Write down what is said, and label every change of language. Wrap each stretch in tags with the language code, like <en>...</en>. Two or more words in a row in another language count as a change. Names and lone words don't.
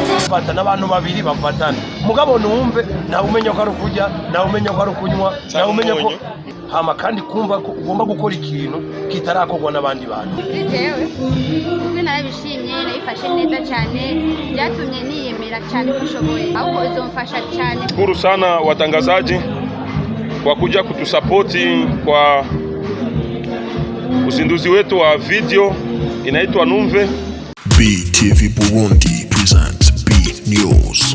<rn>gufata n'abantu babiri bafatana mugabo numve nawe umenya ko ari kujya nawe umenya ko ari kunywa nawe umenya ko hama kandi kumva ko ugomba gukora ikintu kitarakorwa n'abandi bantu. Jewe ubwo narabishimye nabifashe neza cyane byatumye niyemera cyane kushoboye ahubwo izomfasha cyane.</rn> <sw>Shukuru sana watangazaji kwa kuja kutusapoti kwa uzinduzi wetu wa video inaitwa Numve.</sw> <en>BTV Burundi presents B News.</en>